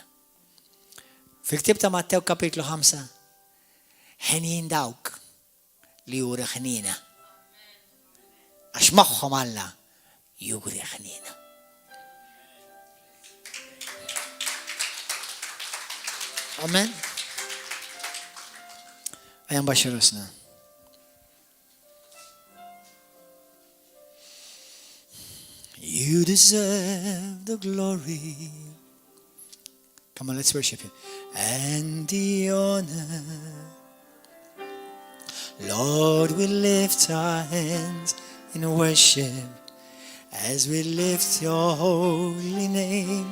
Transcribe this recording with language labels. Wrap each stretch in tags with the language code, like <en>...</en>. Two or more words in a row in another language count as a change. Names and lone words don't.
<mt>Fil-ktib ta' Mattew kapitlu 5 ħnien dawk li juri ħnina. Għax magħhom Alla juri ħnina. Amen. Għajam baxirusna.</mt> <en>You deserve the glory. Come on, let's worship Him. And the honor. Lord, we lift our hands in worship as we lift your holy name.</en>